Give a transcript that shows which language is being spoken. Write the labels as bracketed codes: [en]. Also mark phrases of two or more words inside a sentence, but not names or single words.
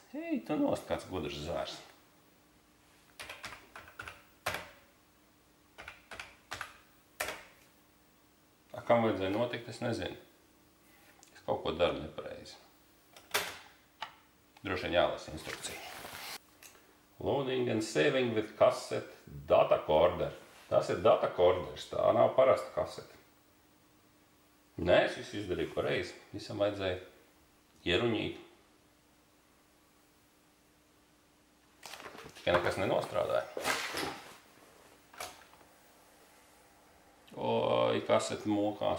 [lv] Hei, tu nost kāds gudrs zvērs. Kam vajadzēja notikt, es nezinu. Es kaut ko daru nepareizi. Droši vien jālasa instrukcija. [en] Loading and saving with cassette data recorder. [lv] Tas ir [en] data recorders, [lv] tā nav parasta kasete. Nē, es visu izdarīju pareizi. Visam vajadzēja ieruņīt. Tikai nekas nenostrādāja. Oi, kasete mokās.